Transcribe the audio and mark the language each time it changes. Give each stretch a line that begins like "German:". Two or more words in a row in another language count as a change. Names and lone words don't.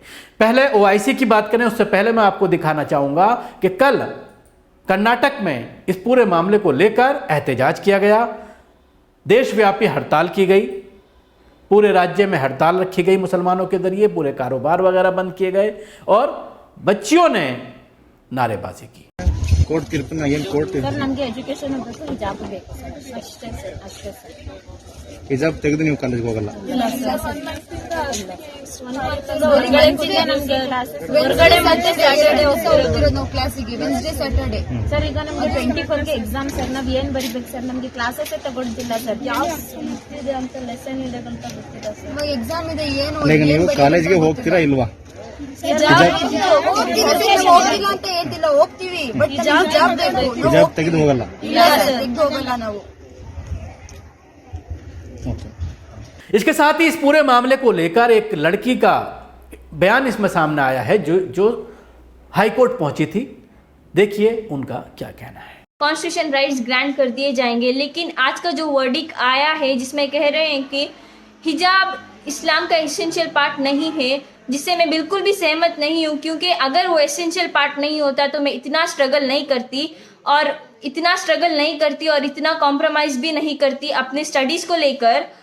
Hindi: पहले ओआईसी की बात करें उससे पहले मैं आपको दिखाना चाहूंगा कि कल कर्नाटक में इस पूरे मामले को लेकर एहतजाज किया गया, देशव्यापी हड़ताल की गई, पूरे राज्य में हड़ताल रखी गई मुसलमानों के जरिए, पूरे कारोबार वगैरह बंद किए गए और बच्चियों ने नारेबाजी की।
Kannada: ಕೋರ್ಟ್ ತೀರ್ಪನ್ನ ಏನು ಕೋರ್ಟ್ ಸರ್ ನಮಗೆ ಎಜುಕೇಶನ್ ಅಂತ ಸರ್ ಹಿಜಾಬ್ ಬೇಕು ಸರ್ ಅಷ್ಟೇ ಸರ್ ಅಷ್ಟೇ ಸರ್ ಹಿಜಾಬ್ ತೆಗೆದು ನೀವು ಕಾಲೇಜ್ಗೆ ಹೋಗಲ್ಲ ಇಲ್ಲ ಸರ್ ಹೊರಗಡೆ ಕೂತ್ರೆ ನಮಗೆ ಹೊರಗಡೆ ಮತ್ತೆ ಸ್ಯಾಟರ್ಡೆ ಹೋಗ್ತಿರೋದು ನಾವು ಕ್ಲಾಸಿಗೆ
English: Wednesday Saturday
Kannada: ಸರ್ ಈಗ ನಮಗೆ 24ಗೆ ಎಕ್ಸಾಮ್ ಸರ್ ನಾವು ಏನ್ ಬರಿಬೇಕು ಸರ್ ನಮಗೆ ಕ್ಲಾಸಸ್ ತಗೊಳ್ತಿಲ್ಲ ಸರ್ ಯಾವ ಇದೆ ಅಂತ ಲೆಸನ್ ಇದೆ ಅಂತ ಗೊತ್ತಿಲ್ಲ ಸರ್ ಎಕ್ಸಾಮ್ ಇದೆ ಏನು ಈಗ ನೀವು ಕಾಲೇಜ್ಗೆ ಹೋಗ್ತೀರಾ ಇಲ್ವಾ ಹಿಜಾಬ್ ತೆಗೆದು ಹೋಗಲ್ಲ ನಾವು
Hindi: इसके साथ ही इस पूरे मामले को लेकर एक लड़की का बयान इसमें सामने आया है जो हाईकोर्ट पहुंची थी। देखिए उनका क्या कहना है।
English: constitution rights grant
Hindi: कर दिए जाएंगे, लेकिन आज का जो वर्डिक आया है जिसमें कह रहे हैं कि हिजाब इस्लाम का
English: essential part
Hindi: नहीं है, जिससे मैं बिल्कुल भी सहमत नहीं हूँ, क्योंकि अगर वो
English: essential part
Hindi: नहीं होता तो मैं इतना स्ट्रगल नहीं करती और इतना कॉम्प्रोमाइज भी नहीं करती अपने स्टडीज को लेकर।